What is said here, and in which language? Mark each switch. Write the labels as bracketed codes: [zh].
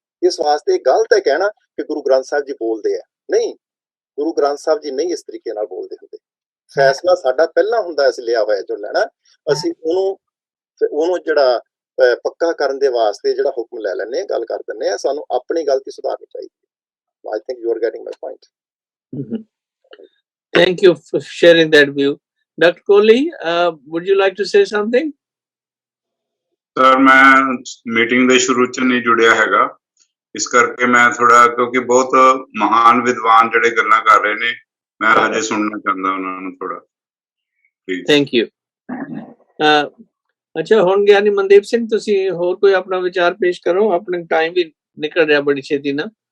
[pa] ਇਸ ਵਾਸਤੇ ਗਲਤ ਹੈ ਕਹਿਣਾ ਕਿ ਗੁਰੂ ਗ੍ਰੰਥ ਸਾਹਿਬ ਜੀ ਬੋਲਦੇ ਆ, ਨਹੀਂ, ਗੁਰੂ ਗ੍ਰੰਥ ਸਾਹਿਬ ਜੀ ਨਹੀਂ ਇਸ ਤਰੀਕੇ ਨਾਲ ਬੋਲਦੇ ਹੁੰਦੇ। ਫੈਸਲਾ ਸਾਡਾ ਪਹਿਲਾਂ ਹੁੰਦਾ ਅਸੀਂ ਲਿਆ ਹੋਇਆ ਜੋ ਲੈਣਾ, ਅਸੀਂ ਉਹਨੂੰ ਜਿਹੜਾ ਪੱਕਾ ਕਰਨ ਦੇ ਵਾਸਤੇ ਜਿਹੜਾ ਹੁਕਮ ਲੈ ਲੈਂਦੇ ਹਾਂ, ਗੱਲ ਕਰ ਦਿੰਦੇ ਹਾਂ, ਸਾਨੂੰ ਆਪਣੀ ਗਲਤੀ ਸੁਧਾਰਨੀ ਚਾਹੀਦੀ। [en] I think you are getting my point. Thank you for sharing that view. Dr. Kohli, would you like to say something? [pa] Sir ਮੈਂ ਮੀਟਿੰਗ ਦੇ ਸ਼ੁਰੂ ਚ ਨਹੀਂ ਜੁੜਿਆ ਹੈਗਾ, ਇਸ ਕਰਕੇ ਮੈਂ ਥੋੜਾ, ਕਿਉਂਕਿ ਬਹੁਤ ਮਹਾਨ ਵਿਦਵਾਨ ਜਿਹੜੇ ਗੱਲਾਂ ਕਰ ਰਹੇ ਨੇ, ਮੈਂ ਅਜੇ ਸੁਣਨਾ ਚਾਹੁੰਦਾ ਉਹਨਾਂ ਨੂੰ ਥੋੜਾ। [en] Thank you. [pa] ਅੱਛਾ, ਹੁਣ ਗਿਆਨੀ ਮਨਦੀਪ ਸਿੰਘ, ਤੁਸੀਂ ਹੋਰ ਕੋਈ ਆਪਣਾ ਵਿਚਾਰ ਪੇਸ਼ ਕਰੋ, ਆਪਣਾ ਟਾਈਮ ਵੀ ਨਿਕਲ ਰਿਹਾ ਬੜੀ ਛੇਤੀ ਨਾਲ।